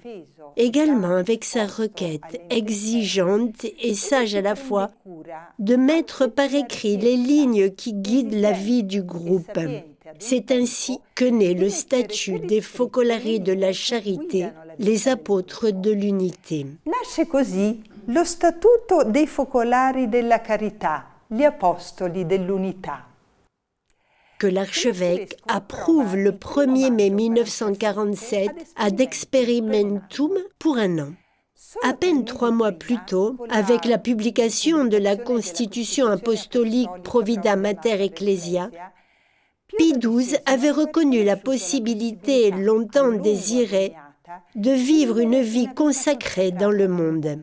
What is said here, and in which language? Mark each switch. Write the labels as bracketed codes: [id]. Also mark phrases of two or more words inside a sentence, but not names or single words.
[fr] Également avec sa requête exigeante et sage à la fois de mettre par écrit les lignes qui guident la vie du groupe. C'est ainsi que naît le statut des Focolari de la Charité, les apôtres de l'unité. [it] Nasce così lo Statuto dei Focolari della Carità, gli Apostoli dell'Unità. [fr] Que l'archevêque approuve le 1er mai 1947 [la] ad experimentum [fr] pour un an. À peine 3 mois plus tôt, avec la publication de la Constitution apostolique Provida Mater Ecclesia, Pie XII avait reconnu la possibilité longtemps désirée de vivre une vie consacrée dans le monde.